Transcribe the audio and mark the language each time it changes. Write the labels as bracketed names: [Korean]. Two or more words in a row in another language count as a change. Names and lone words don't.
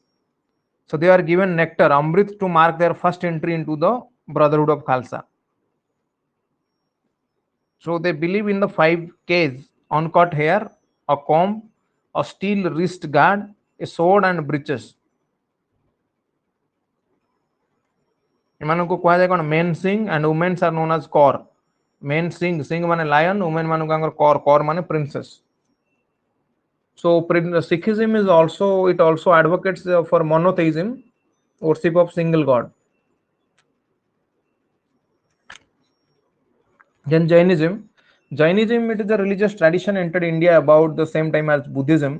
[English] So they are given nectar, Amrit, to mark their first entry into the brotherhood of Khalsa. So they believe in the 5 Ks: uncut hair, a comb, a steel wrist guard, a sword, and breeches. [Odia] ଏମାନଙ୍କୁ କୁହାଯାଏ କ'ଣ [English] men sing and women are known as kor. Men sing ମାନେ lion, women ମାନଙ୍କର kor ମାନେ princess. So Sikhism is also advocates for monotheism, worship of single god. Then Jainism it is a religious tradition entered India about the same time as Buddhism.